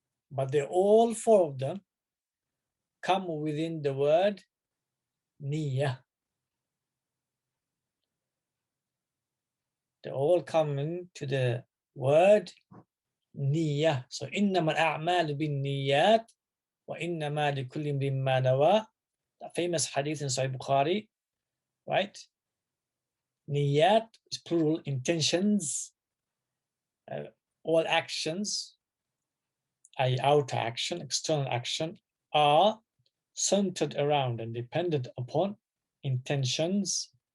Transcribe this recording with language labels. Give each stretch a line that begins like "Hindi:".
English: But they all four of them come within the word niyyah. They all come into the word niyyah.
Arabic: So إنما الأعمال بالنيات وإنما لكل امرئ ما نوى.
English: That famous hadith in Sahih Bukhari, right? Niyat is plural, intentions, all actions, i.e. outer action, external action, are centered around and dependent upon intentions.